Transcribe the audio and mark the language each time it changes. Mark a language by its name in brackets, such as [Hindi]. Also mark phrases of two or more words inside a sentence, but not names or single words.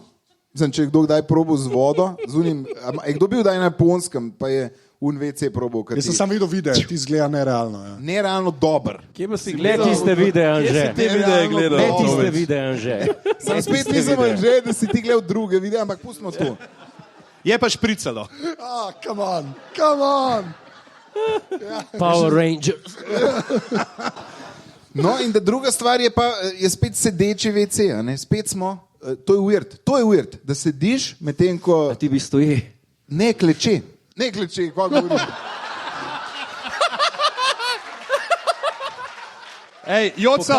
[Slovenian] Mislim, če je kdo kdaj probal z vodo, z unim, je kdo bil kdaj na Japonskem, pa je UNVC probal. Jaz sem sam videl video, ti izgleda nerealno. Ja. Nerealno dober. Kje pa si Ne gledal? tiste videe, Anže. Te videe gledal. Ne tiste videe, Anže. Sam spet nisem že, da si ti gledal druge videe, ampak pustimo to. Je pa špricalo. [English] Come on. [Slovenian] Power Rangers. No in da druga stvar je spet sedeči WC, a ne? Spet smo, to je weird, da sediš medtem ko... A ti bi stoji. Ne kleče, kaj govorim. Ej, Joca,